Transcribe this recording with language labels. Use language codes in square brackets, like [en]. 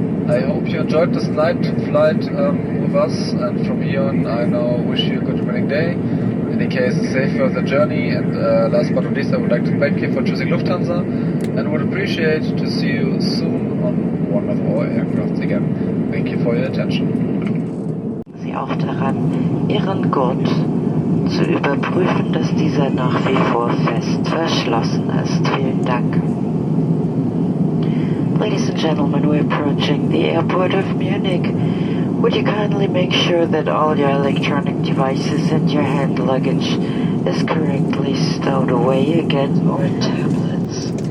[en] I hope you enjoyed this night flight with us, and from here on I now wish you a good remaining day. In any case, safe further journey, and last but not least I would like to thank you for choosing Lufthansa and would appreciate to see you soon on one of our aircrafts again. Thank you for your attention. [de] Sie auch daran, Ihren Gurt zu überprüfen, dass dieser nach wie vor fest verschlossen ist. Vielen Dank. [en] Ladies and gentlemen, we're approaching the airport of Munich. Would you kindly make sure that all your electronic devices and your hand luggage is correctly stowed away again, or tablets?